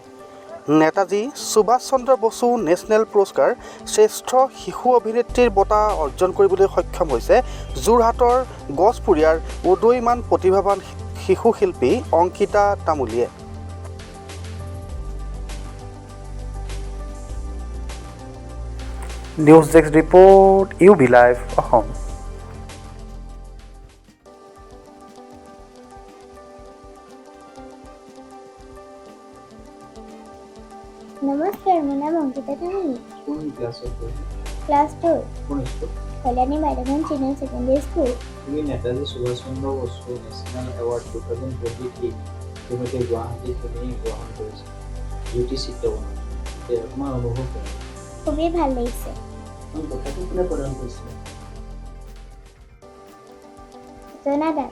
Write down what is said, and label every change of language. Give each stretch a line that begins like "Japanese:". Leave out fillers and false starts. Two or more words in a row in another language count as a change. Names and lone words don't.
Assamese: নেতাজী সুভাষ চন্দ্ৰ বসু নেশ্যনেল পুৰস্কাৰ শ্ৰেষ্ঠ শিশু অভিনেত্ৰীৰ বঁটা অৰ্জন কৰিবলৈ সক্ষম হৈছে যোৰহাটৰ গছপুৰীয়াৰ উদীয়মান প্ৰতিভাৱান শিশু শিল্পী অংকিতা তামুলীয়ে।
English: news desk report,
Assamese: UB লাইভ অসম।
Hindi: नमस्कार, मेरा नाम अंकिता तामुली। कौन क्लास होते हैं? क्लास 2, कौन स्कूल? कल्याणी मैडम सीनियर सेकेंडरी स्कूल।
Assamese: তুমি নেতাজী সুভাষ চন্দ্ৰ বসু
English: national award
Assamese: 2023 ইতিমধ্যে গুৱাহাটীত তুমি গ্ৰহণ কৰিছা জ্যোতি চিত্ৰবনত। তোমাৰ অনুভৱ কেনে? খুবই ভাল লাগিছে। কথাটো কোনে প্ৰদান কৰিছিলে? চেতনা দাস।